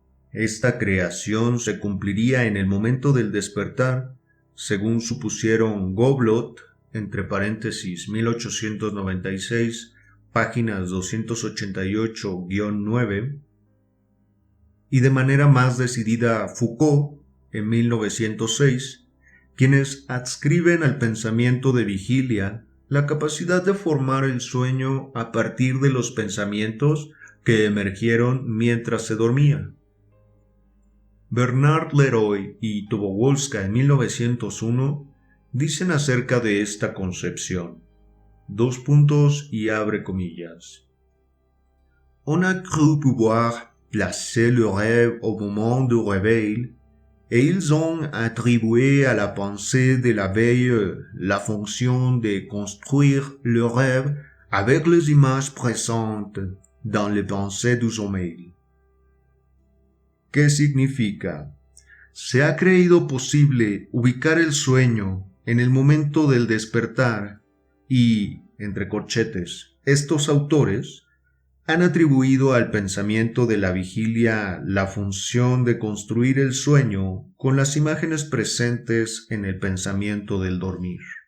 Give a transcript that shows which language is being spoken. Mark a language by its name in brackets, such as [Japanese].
[Spanish] Esta creación se cumpliría en el momento del despertar, según supusieron Goblot, entre paréntesis 1896, páginas 288-9, y de manera más decidida Foucault, en 1906, quienes adscriben al pensamiento de vigilia la capacidad de formar el sueño a partir de los pensamientos que emergieron mientras se dormía. Bernard Leroy y Tobolska en 1901 dicen acerca de esta concepción, dos puntos y abre comillas. [French] On a cru pouvoir placer le rêve au moment du réveil, et ils ont attribué à la pensée de la veille la fonction de construire le rêve avec les images présentes dans les pensées du sommeil. [Spanish] ¿Qué significa? Se ha creído posible ubicar el sueño en el momento del despertar y, entre corchetes, estos autores han atribuido al pensamiento de la vigilia la función de construir el sueño con las imágenes presentes en el pensamiento del dormir.